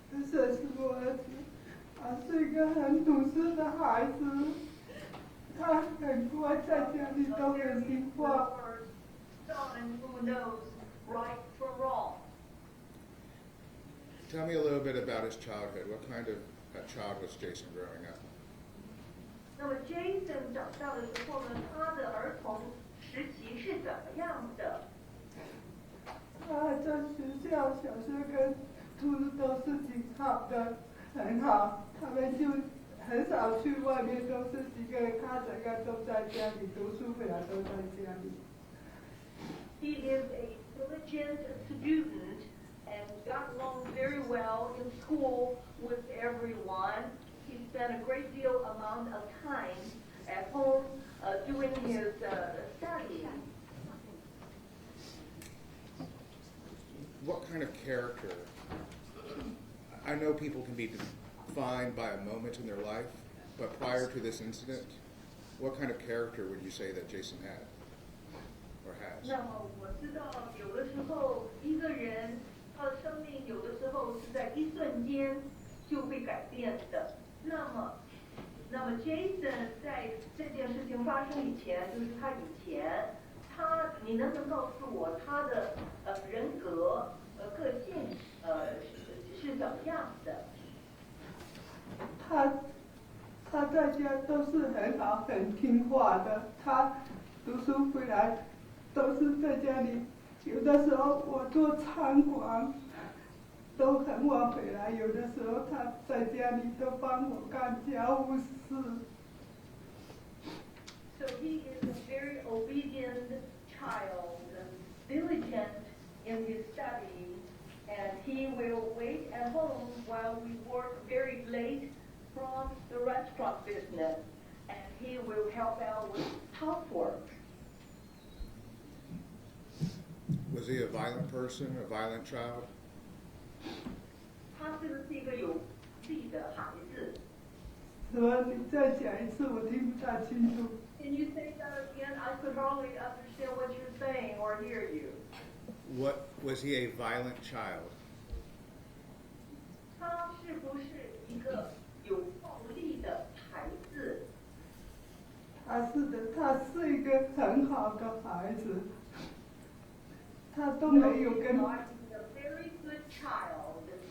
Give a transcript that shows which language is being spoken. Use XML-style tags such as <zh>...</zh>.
<zh>这是我儿子，他是一个很懂事的孩子，他很乖，在家里都很听话。</zh> <en>Someone who knows right from wrong. Tell me a little bit about his childhood. What kind of a child was Jason growing up?</en> <zh>那么 Jason 长大的时候呢，他的儿童时期是怎么样的？他在学校小学跟初中都是挺好的，很好。他们就很少去外面，都是几个人，他整个都在家里读书，回来都在家里。</zh> <en>He is a diligent student and got along very well in school with everyone. He spent a great deal amount of time at home doing his studying. What kind of character? I know people can be defined by a moment in their life, but prior to this incident, what kind of character would you say that Jason had or has?</en> <zh>那么我知道，有的时候一个人他的生命有的时候是在一瞬间就会改变的。那么 Jason 在这件事情发生以前，就是他以前，你能不能告诉我他的人格个性是怎么样的？他在家都是很好，很听话的。他读书回来都是在家里，有的时候我做餐馆都很晚回来，有的时候他在家里都帮我干家务事。</zh> <en>So he is a very obedient child, diligent in his studies, and he will wait at home while we work very late from the restaurant business, and he will help out with housework. Was he a violent person, a violent child?</en> <zh>他是不是一个有力的孩子？什么？你再讲一次，我听不大清楚。</zh> <en>Can you say that again? I could hardly understand what you're saying or hear you. What was he a violent child?</en> <zh>他是不是一个有暴力的孩子？他是一个很好的孩子，他都没有跟</zh> <en>No, he's a very good child.</en>